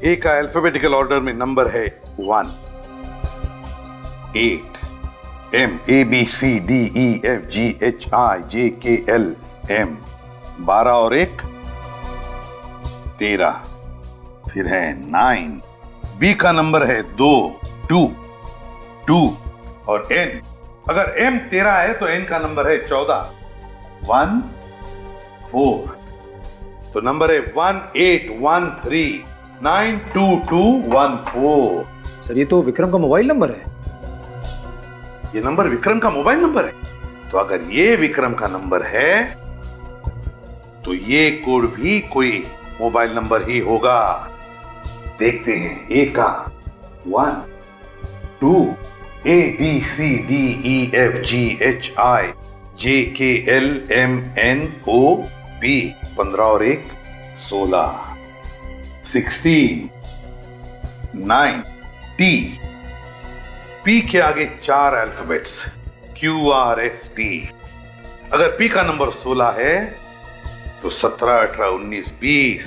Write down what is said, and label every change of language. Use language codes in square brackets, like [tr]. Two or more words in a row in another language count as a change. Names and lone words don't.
[hi] ए का [en] alphabetical order [hi] में नंबर है 1, 8, M A B C D E F G H I J K L M 12 और 1 13। फिर है 9। B का नंबर है 2 2 और N। अगर M 13 है तो N का नंबर है 14 1 4। तो नंबर है 18139221 सर ये तो विक्रम का मोबाइल नंबर है। ये नंबर विक्रम का मोबाइल नंबर है। तो अगर ये विक्रम का नंबर है तो ये कोड भी कोई मोबाइल नंबर ही होगा। देखते हैं। ए का 1 2 A B C D E F G H I J K L M N O P 15 और 1 16 16 9 T P के आगे 4 अल्फाबेट्स Q R S T। अगर P का नंबर 16 है तो 17 18 19 20।